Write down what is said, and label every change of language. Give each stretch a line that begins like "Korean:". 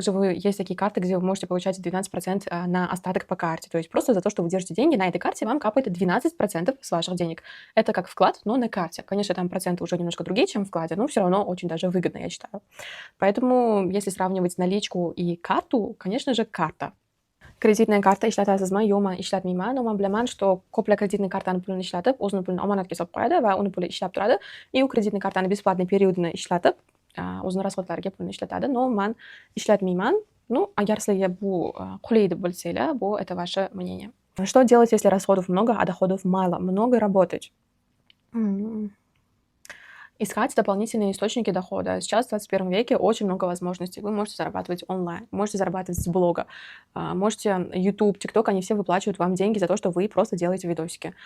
Russian: Также есть такие карты, где вы можете получать 12% на остаток по карте. То есть просто за то, что вы держите деньги на этой карте, вам капает 12% с ваших денег. Это как вклад, но на карте. Конечно, там проценты уже немножко другие, чем в вкладе, но все равно очень даже выгодно, я считаю. Поэтому, если сравнивать наличку и карту, конечно же, карта.
Uzbek: Kreditная карта ishlatasiz-mi, yo'qmi, ishlatmayman. Umuman bilaman,
Russian: что
Uzbek: kopla kreditniy kartani pulini ishlatib, o'zini pulini omonatga solib qo'yadi va uni puli ishlab turadi.
Russian: И
Uzbek: u kreditniy kartani бесплатный периодini ishlatib, o'zini расходlariga pulini ishlatadi.
Russian: Но
Uzbek: man ishlatmayman.
Russian: Ну,
Uzbek: agar sizlarga bu qulay deb bilsanglar,
Russian: это ваше мнение. Что делать, если расходов много, а доходов мало? Много работать. Искать дополнительные источники дохода. Сейчас, в 21 веке, очень много возможностей. Вы можете зарабатывать онлайн, можете зарабатывать с блога, можете YouTube, TikTok, они все выплачивают вам деньги за то, что вы просто делаете видосики.